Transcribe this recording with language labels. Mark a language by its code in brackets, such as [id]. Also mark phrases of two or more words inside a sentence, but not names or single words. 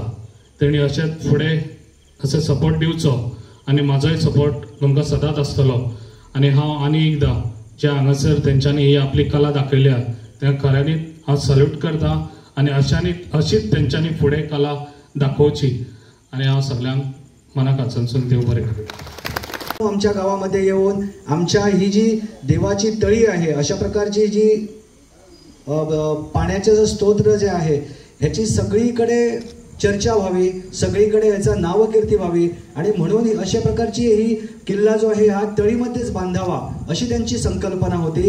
[kok] तेणी अशेंच फुडें अशें सपोर्ट दिवचो आनी म्हाजोय सपोर्ट तुमकां सदांच आसतलो. आनी हांव आनी एकदां जे हांगासर तेंच्यांनी ही आपली कला दाखयल्या त्या खऱ्यांनीच हांव सल्यूट करता. आनी अशीच तेंच्यांनी फुडें कला दाखोवची. आनी हांव सगळ्यांक मना काळजांतसून देव बरें करूं. [mr] आमच्या गावामध्ये येऊन आमच्या ही जी देवाची तळी आहे अशा प्रकारची जी पाण्याचे जे स्तोत्र जे आहे ह्याची सगळीकडे चर्चा व्हावी, सगळीकडे याचं नावकीर्ती व्हावी आणि म्हणून अशा प्रकारची ही किल्ला जो आहे हा तळीमध्येच बांधावा अशी त्यांची संकल्पना होती.